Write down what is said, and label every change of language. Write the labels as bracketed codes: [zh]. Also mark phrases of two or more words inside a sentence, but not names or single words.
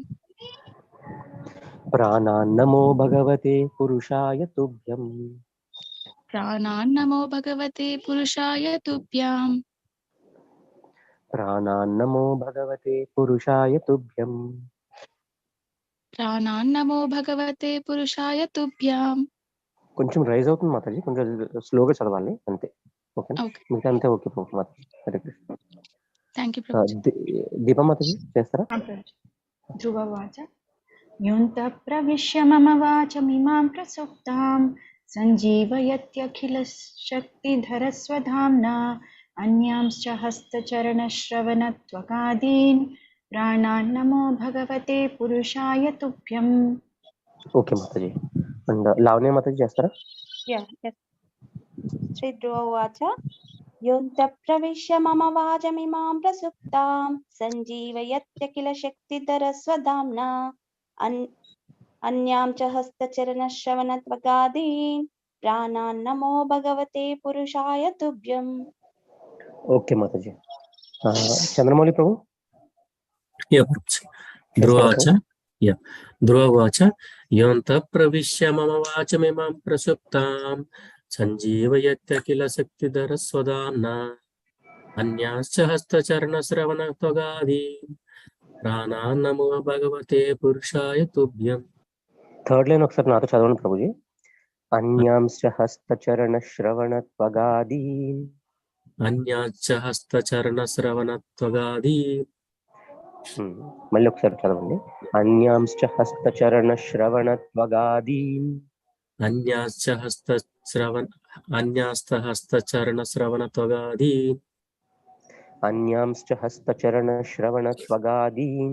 [sa] प्राणान् नमो भगवते पुरुषाय तुभ्यम्. प्राणान् नमो भगवते पुरुषाय तुभ्यम्. प्राणान् नमो भगवते पुरुषाय तुभ्यम्. प्राणान् नमो भगवते पुरुषाय तुभ्यम्. [te] కొంచెం రైజ్ అవుతుంది మాతాజీ, కొంచెం స్లోగా చదవాలి అంతే. ఓకే, మిగతా అంతే ఓకే మాతాజీ. హరే కృష్ణ. [en] thank you. [te] దీపా మాతాజీ చేస్తారా? [sa] ధ్రువ వాచ योऽन्तः प्रविश्य मम वाचमिमां प्रसुप्तां सञ्जीवयत्यखिलशक्तिधरस्वधाम्ना अन्यांश्च हस्तचरणश्रवणत्वगादीन् प्राणान् नमो भगवते पुरुषाय तुभ्यम्. [te] ఓకే మాతాజీ. అండ్ లావణ్య మాతాజీ చేస్తారా? [en] Yeah, yes. [sa] Shri Dhruva Vacha. योऽन्तः प्रविश्य मम वाचमिमां प्रसुप्तां सञ्जीवयत्य किल शक्तिधरस्वधाम्ना अन्यां च हस्तचरणश्रवणत्वगादीन् प्राणान् नमो भगवते पुरुषाय तुभ्यम्. [te] ఓకే మాతాజీ. చంద్రమౌళి ప్రభు. [sa] ధ్రువ వాచ योऽन्तः प्रविश्य मम वाचमिमां प्रसुप्तां सञ्जीवयत्य किल शक्तिधरस्वधाम्ना अन्यांश्च हस्तचरणश्रवणत्वगादीन् प्राणान् नमो भगवते पुरुषाय तुभ्यम्. [en] third line [te] ఒకసారి నాతో చదవండి ప్రభుజీ. [sa] अन्यांश्च हस्तचरणश्रवणत्वगादीन्. अन्यांश्च हस्तचरणश्रवणत्वगादीन् [te] మళ్ళీ ఒకసారి చదవండి. [sa] అన్యాంశ్చ హస్తచరణ శ్రవణత్వగాదీన్. అన్యాశ్చ హస్తచరణశ్రవణత్వగాదీన్. అన్యాంశ్చ హస్తచరణశ్రవణత్వగాదీన్.